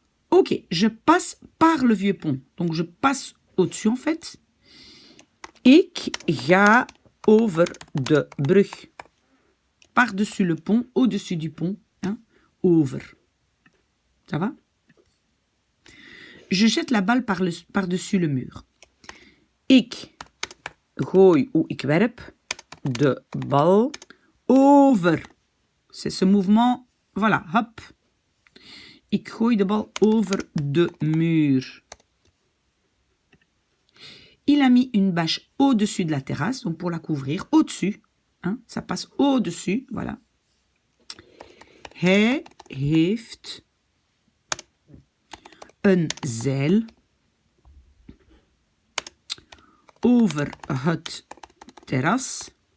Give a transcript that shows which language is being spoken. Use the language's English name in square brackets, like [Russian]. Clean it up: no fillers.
[French] Ok, je passe par le vieux pont. Donc je passe au-dessus en fait. [Dutch] Ik ga over de brug. [French] Par-dessus le pont, au-dessus du pont. Hein, over. Ça va? Je jette la balle par-dessus le mur. [Dutch] Ik gooi ou ik werp de bal over. [French] C'est ce mouvement, voilà, hop. [Dutch] Ik gooi de bal over de mur. [French] Il a mis une bâche au-dessus de la terrasse, donc pour la couvrir, au-dessus. Hein, ça passe au-dessus, voilà. [Dutch] Hij heeft een zeil over het terras.